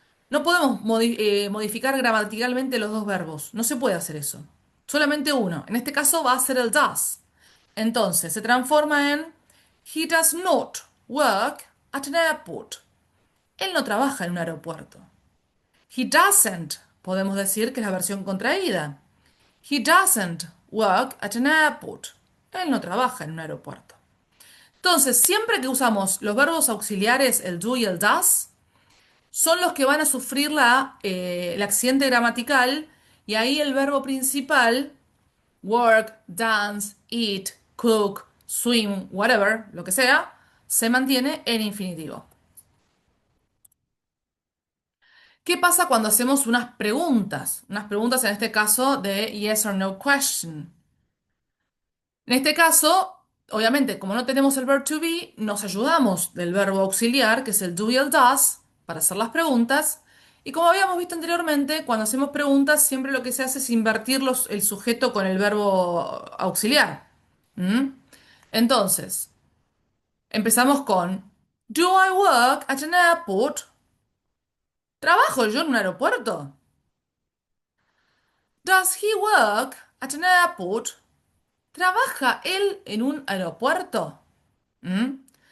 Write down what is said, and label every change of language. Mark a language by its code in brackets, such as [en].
[es] No podemos modificar gramaticalmente los dos verbos. No se puede hacer eso. Solamente uno. En este caso va a ser el does. Entonces se transforma en [en] He does not work at an airport. [es] Él no trabaja en un aeropuerto. [en] He doesn't, [es] podemos decir que es la versión contraída. [en] He doesn't work at an airport. [es] Él no trabaja en un aeropuerto. Entonces, siempre que usamos los verbos auxiliares, el do y el does, son los que van a sufrir el accidente gramatical y ahí el verbo principal, work, dance, eat, cook, swim, whatever, lo que sea, se mantiene en infinitivo. ¿Qué pasa cuando hacemos unas preguntas? Unas preguntas en este caso de [en] yes or no question. [es] En este caso, obviamente, como no tenemos el verb to be, nos ayudamos del verbo auxiliar, que es el do y el does, para hacer las preguntas. Y como habíamos visto anteriormente, cuando hacemos preguntas, siempre lo que se hace es invertir el sujeto con el verbo auxiliar. ¿Mm? Entonces, empezamos con [en] Do I work at an airport? [es] ¿Trabajo yo en un aeropuerto? [en] Does he work at an airport? [es] ¿Trabaja él en un aeropuerto? ¿Mm?